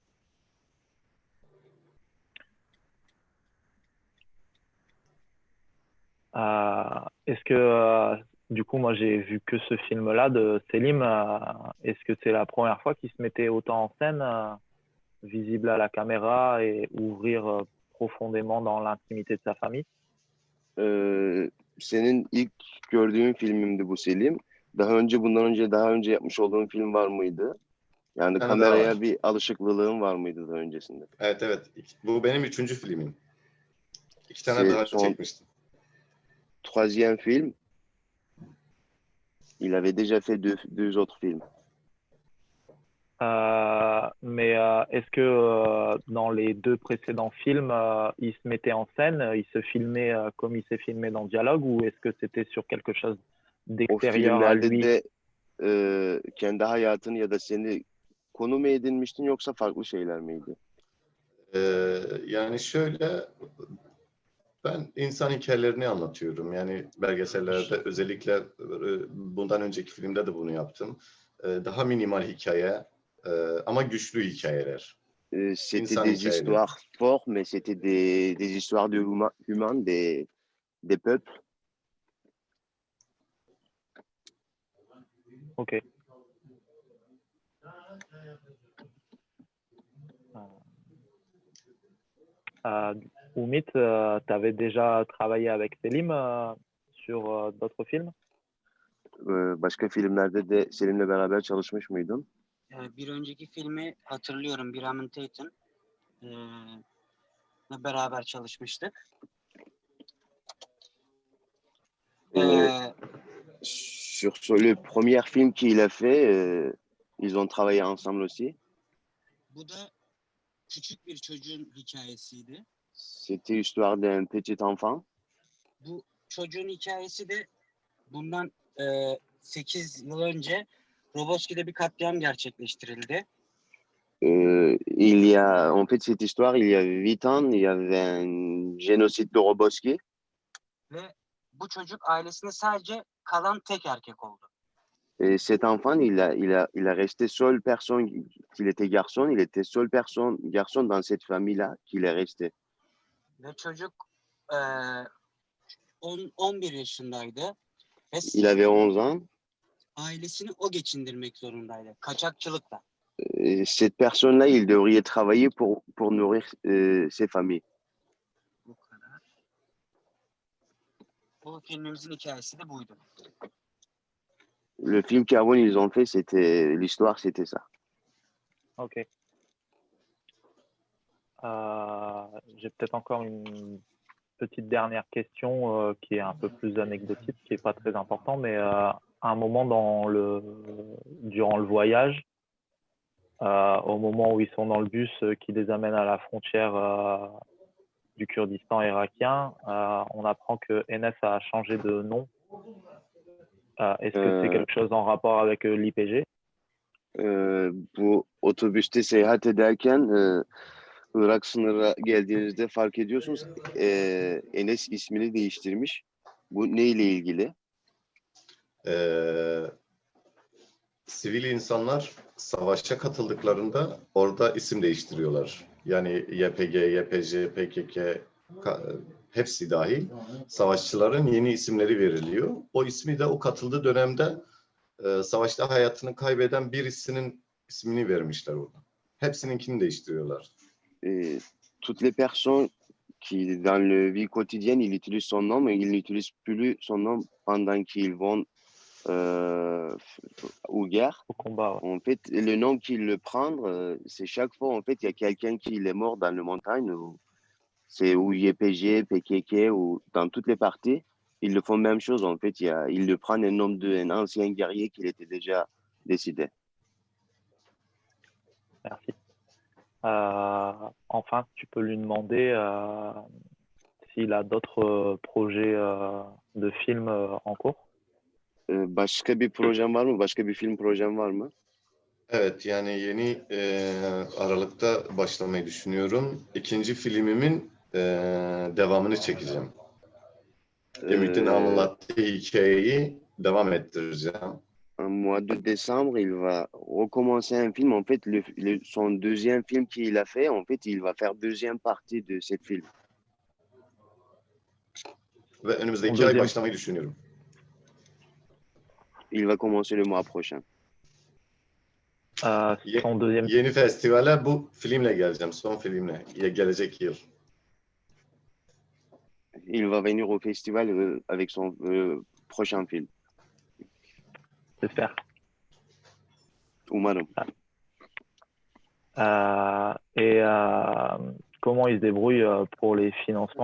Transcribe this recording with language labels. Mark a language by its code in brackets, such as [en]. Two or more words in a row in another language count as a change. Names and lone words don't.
[fr] Est-ce que, du coup, moi, j'ai vu que ce film-là de Selim. Est-ce que c'est la première fois qu'il se mettait autant en scène, visible à la caméra et ouvrir profondément dans l'intimité de sa famille? [tr] Senin ilk gördüğün filmimdi bu Selim. Daha önce yapmış olduğun film var mıydı? Yani Bir tane daha kameraya var. bir alışıklığın var mıydı daha öncesinde? Evet evet. Bu benim 3. filmim. 2 tane [fr] C'est [tr] daha [fr] son [tr] çekmiştim. [fr] troisième film. Il avait déjà fait deux autres films. Mais est-ce que dans les 2 précédents films, il se mettait en scène, il se filmait comme il s'est filmé dans Dialogue, ou est-ce que c'était sur quelque chose [tr] O [fr] d'extérieur à [tr] filmlerde [fr] lui? [tr] de kendi hayatını ya da seni konu mu edinmiştin yoksa farklı şeyler miydi? Yani şöyle, ben insan hikayelerini anlatıyorum. Yani belgesellerde özellikle bundan önceki filmde de bunu yaptım. Daha minimal hikaye ama güçlü hikayeler. [fr] C'était [tr] İnsan [fr] des [tr] hikayeleri. [fr] histoires fortes, mais c'était des histoires de humains, des peuples. Ok. Oumit, tu avais déjà travaillé avec Selim sur d'autres films? [tr] Başka filmlerde de Selim'le beraber çalışmış mıydın? Bir önceki filmi hatırlıyorum. Biramin Tatum beraber çalışmıştık. [fr] Sur le premier film qu'il a fait, ils ont travaillé ensemble aussi. [tr] Bu da küçük bir çocuğun hikayesiydi. [fr] C'était l'histoire d'un petit enfant. [tr] Bu çocuğun hikayesi de bundan 8 yıl önce Roboski'de bir katliam gerçekleştirildi. [fr] Il y a, en fait, cette histoire, il y a 8 ans, il y avait un génocide de Roboski. [tr] Ve bu çocuk ailesinde sadece kalan tek erkek oldu. [fr] Et cet enfant, il a resté seule personne, qu'il était garçon, il était seule personne, garçon dans cette famille-là, qu'il est resté. [tr] Ve çocuk 11 yaşındaydı. Ve [fr] Il avait 11 ans. [tr] ailesini o geçindirmek zorundaydı. Kaçakçılıkla. [fr] Cette personne-là, il devrait travailler pour nourrir ses familles. [tr] Bu kadar. Bu filmimizin hikayesi de buydu. [fr] Le film qu'avant ils ont fait, l'histoire, c'était ça. Ok. J'ai peut-être encore une petite dernière question qui est un peu plus anecdotique, qui n'est pas très important, mais à un moment durant le voyage, au moment où ils sont dans le bus qui les amène à la frontière du Kurdistan irakien, on apprend que Enes a changé de nom. Est-ce que c'est quelque chose en rapport avec l'IPG? [tr] Bu otobüste seyahat ederken Irak sınırına geldiğinizde fark ediyorsunuz Enes ismini değiştirmiş. Bu neyle ilgili? Sivil insanlar savaşa katıldıklarında orada isim değiştiriyorlar. Yani YPG, YPJ, PKK hepsi dahil savaşçıların yeni isimleri veriliyor. O ismi de o katıldığı dönemde savaşta hayatını kaybeden birisinin ismini vermişler orada. Hepsininkini değiştiriyorlar. [fr] Toutes les personnes qui, dans le vie quotidienne, ils utilisent son nom, mais ils n'utilisent plus son nom pendant qu'ils vont aux guerres. Au combat, ouais. En fait, le nom qu'ils le prennent, c'est chaque fois, en fait, il y a quelqu'un qui est mort dans la montagne, c'est ou YPG, PKK, ou dans toutes les parties, ils le font même chose, en fait, ils le prennent un nom d'un ancien guerrier qui était déjà décédé. Merci. Enfin, tu peux lui demander s'il a d'autres projets de films en cours. [tr] Başka bir projem var mı? Başka bir film projem var mı? Evet, yani yeni Aralık'ta başlamayı düşünüyorum. İkinci filmimin devamını çekeceğim. Ümit'in anlattığı hikayeyi devam ettireceğim. [fr] En mois de décembre, il va recommencer un film. En fait, son deuxième film qu'il a fait, en fait, il va faire deuxième partie de ce film. [tr] Ve önümüzdeki ay başlamayı düşünüyorum. [fr] Il va commencer le mois prochain. Son deuxième... [tr] Yeni festivale bu filmle geleceğim, son filmle. Gelecek yıl. [fr] Il va venir au festival avec son prochain film. J'espère. [tr] Umarım. [fr] Comment il se débrouille pour les financements?